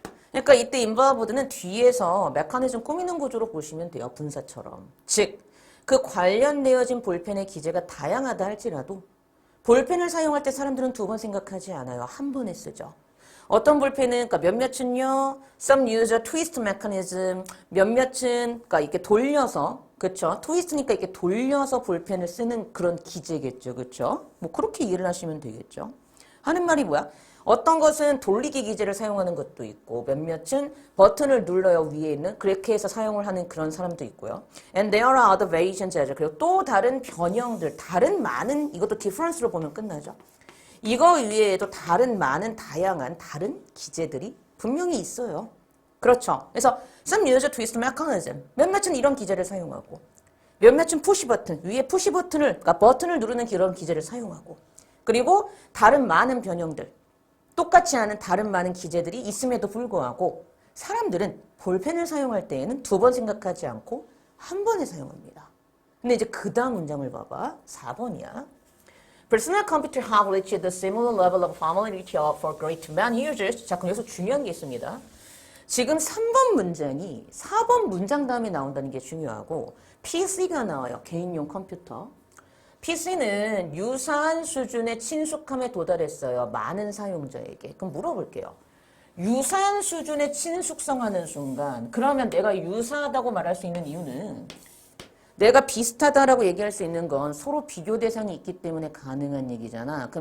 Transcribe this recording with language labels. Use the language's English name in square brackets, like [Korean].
[Korean] 그러니까 이때 involved는 뒤에서 메커니즘 꾸미는 구조로 보시면 돼요. 분사처럼. 즉, 그 관련되어진 볼펜의 기제가 다양하다 할지라도 볼펜을 사용할 때 사람들은 두 번 생각하지 않아요. 한 번에 쓰죠. 어떤 볼펜은 그러니까 몇몇은요. [English] Some use a twist mechanism. [Korean] 몇몇은 그러니까 이렇게 돌려서 그렇죠. 트위스트니까 이렇게 돌려서 볼펜을 쓰는 그런 기제겠죠. 그렇죠? 뭐 그렇게 이해를 하시면 되겠죠. 하는 말이 뭐야? 어떤 것은 돌리기 기제를 사용하는 것도 있고 몇몇은 버튼을 눌러요. 위에 있는 그렇게 해서 사용을 하는 그런 사람도 있고요. [English] And there are other variations. [Korean] 그리고 또 다른 변형들, 다른 많은 이것도 difference로 보면 끝나죠. 이거 위에도 다른 많은 다양한 다른 기제들이 분명히 있어요. 그렇죠. 그래서 [English] some use a twist mechanism. [Korean] 몇몇은 이런 기제를 사용하고 몇몇은 푸시 버튼, 위에 푸시 버튼을 그러니까 버튼을 누르는 그런 기제를 사용하고 그리고 다른 많은 변형들 똑같지 않은 다른 많은 기제들이 있음에도 불구하고 사람들은 볼펜을 사용할 때에는 두 번 생각하지 않고 한 번에 사용합니다. 근데 이제 그 다음 문장을 봐봐. 4번이야. [English] Personal computer have reached the similar level of familiarity for great many users. [Korean] 자, 그럼 여기서 중요한 게 있습니다. 지금 3번 문장이 4번 문장 다음에 나온다는 게 중요하고 PC가 나와요. 개인용 컴퓨터. PC는 유사한 수준의 친숙함에 도달했어요. 많은 사용자에게. 그럼 물어볼게요. 유사한 수준의 친숙성하는 순간 그러면 내가 유사하다고 말할 수 있는 이유는 내가 비슷하다라고 얘기할 수 있는 건 서로 비교 대상이 있기 때문에 가능한 얘기잖아.